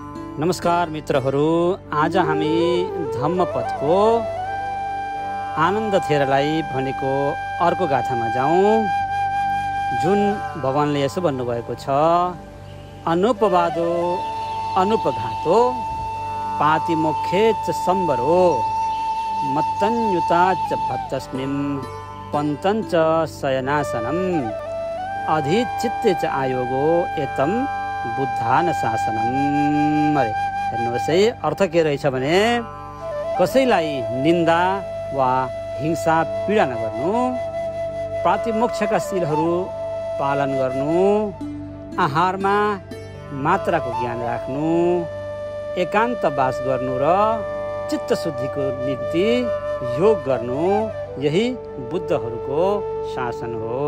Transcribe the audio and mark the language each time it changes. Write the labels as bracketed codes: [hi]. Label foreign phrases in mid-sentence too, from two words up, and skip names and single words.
[ne] नमस्कार मित्रहरू, आज हामी धम्मपदको आनन्द थेरलाई भनेको अर्को गाथामा जाउँ, जुन भगवानले यसो भन्नुभएको छ, [pi] अनुपवादो अनुपघातो पातिमोक्षेच सम्बरो मत्तन्युताच भत्तस्मिं पन्तञ्च शयनासनम् अधिचित्ते च आयोगो एतम बुद्धान शासनम। [ne] अरे हेर्नुहोस् है, अर्थ के रहेछ भने कसैलाई निन्दा वा हिंसा पीडा नगर्नु, प्रातिमोक्षका शीलहरू पालन गर्नु, आहारमा मात्राको ज्ञान राख्नु, एकान्त वास गर्नु र चित्त शुद्धिको निम्ति योग गर्नु, यही बुद्धहरूको शासन हो।